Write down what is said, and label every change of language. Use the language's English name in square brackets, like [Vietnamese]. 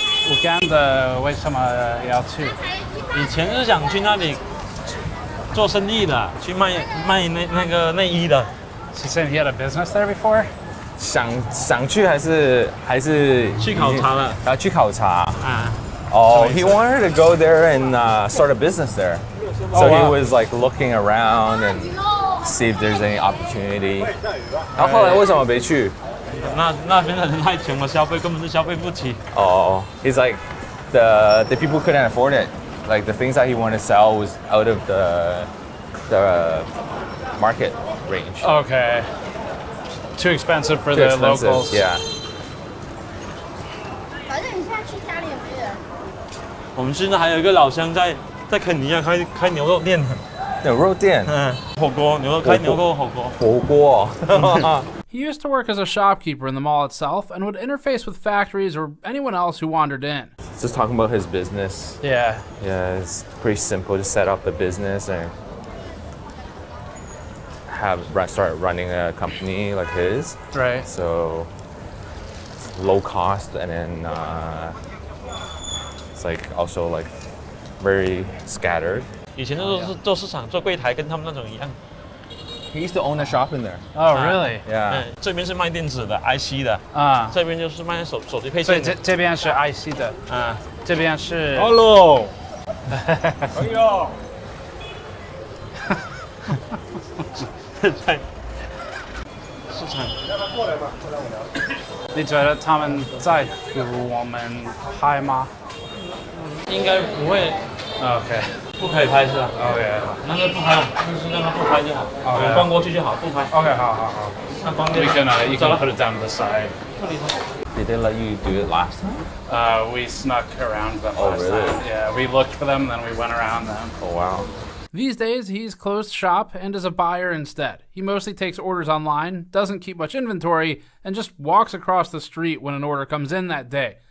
[Chinese] Uganda 为什么要去？以前是想去那里做生意的，去卖那个内衣的。 [English] He said he had a business there before. [Chinese] 想去还是去考察了？去考察。 [English] He wanted to go there and start a business there. So he was like looking around and see if there's any opportunity. [Chinese] 然后后来为什么没去？那边的人太穷了，消费根本是消费不起。 [English] He's like the people couldn't afford it. Like the things that he wanted to sell was out of the market range. Okay. Too expensive for the locals. Yeah. [Chinese] 反正你现在去家里也没人。我们现在还有一个老乡在肯尼亚开牛肉店。牛肉店。火锅，开牛肉火锅。火锅。 [English] He used to work as a shopkeeper in the mall itself and would interface with factories or anyone else who wandered in. Just talking about his business. Yeah. Yeah, it's pretty simple to set up the business and start running a company like his. Right. So low cost, and then it's like also like very scattered. [Chinese] 以前都是做市场做柜台，跟他们那种一样。 [English] He used to own a shop in there. Oh, really? Yeah. [Chinese] 这边是卖电子的 IC 的啊，这边就是卖手机配所以件。这边是 IC 的啊，这边是。 Hello。朋友。在市场。你觉得他们在乎我们拍吗？应该不会。 OK。不可以拍是吧？OK。那就不拍，就是让他不拍就好。 OK。关过去就好，不拍。 OK， 好。那关掉。 [English] You can put it down to the side. Did they let you do it last time? We snuck around them Oh, last really? time. Yeah, we looked for them, then we went around them. Oh, wow. These days, he's closed shop and is a buyer instead. He mostly takes orders online, doesn't keep much inventory, and just walks across the street when an order comes in that day.